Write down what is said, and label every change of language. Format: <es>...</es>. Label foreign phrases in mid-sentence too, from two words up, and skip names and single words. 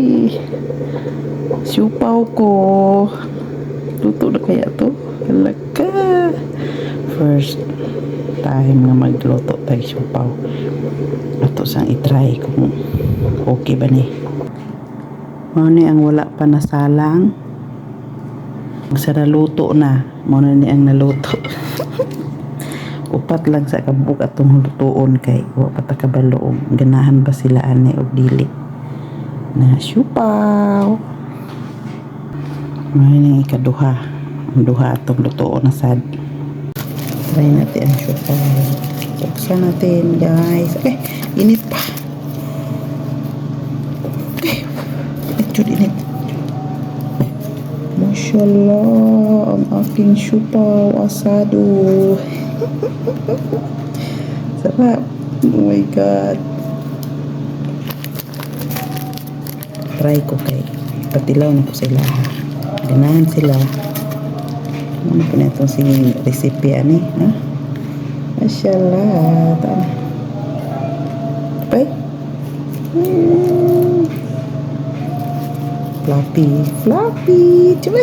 <tl>Siupaw ko. Luto na kaya to? Halaka.</tl> <en>First time</en> <tl>nga magluto tayo siupaw.</tl> <ceb>Ato sang itry kung okay ba ni. Mao ni ang wala pa nasalang. Sa naluto na. Mao ni ang naluto. Upat lang sa kabuk atong lutuon kay wa pa ta kabalo ganahan ba sila ani og dili na siupaw. Mao ni ikaduha. Ang duha atong lutuon na sad.</ceb> <tl>Try natin ang siupaw. Buksan natin guys. Init pa. Init. Mashallah, ang aking siupaw asado. Sarap.</tl> <en>Oh my god.</en> <ceb>Try ko kay patilaw na ko sila. Ganahan sila.</ceb> <tl>Ano po na itong si recipe ani, ha? Mashallah. Tama. Okay?</tl> <en>Fluffy. Cuma.</en>